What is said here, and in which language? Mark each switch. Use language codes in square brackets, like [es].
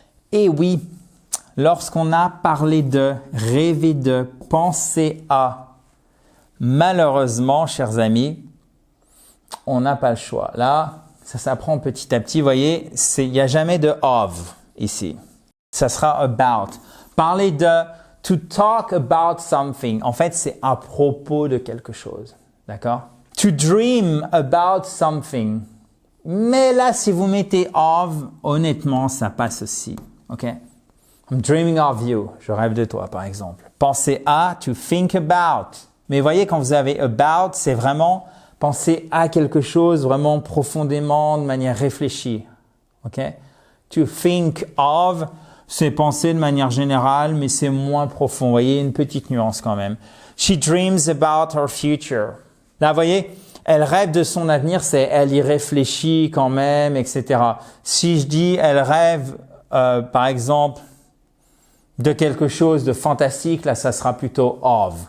[fr] Et oui, lorsqu'on a parlé de, rêvé de, pensé à, malheureusement, chers amis, on n'a pas le choix. Là, ça s'apprend petit à petit. Vous voyez, il n'y a jamais de of ici. Ça sera about. Parler de, [en] to talk about something. [fr] En fait, c'est à propos de quelque chose. D'accord? [en] To dream about something. [fr] Mais là, si vous mettez of, honnêtement, ça passe aussi. OK? [en] I'm dreaming of you. [fr] Je rêve de toi, par exemple. Penser à, [en] to think about. [fr] Mais voyez, quand vous avez about, c'est vraiment penser à quelque chose vraiment profondément, de manière réfléchie. OK? [en] To think of, [fr] c'est penser de manière générale, mais c'est moins profond. Vous voyez, une petite nuance quand même. [en] She dreams about her future. [fr] Là, vous voyez, elle rêve de son avenir, c'est elle y réfléchit quand même, etc. Si je dis elle rêve, par exemple, de quelque chose de fantastique, là, ça sera plutôt of.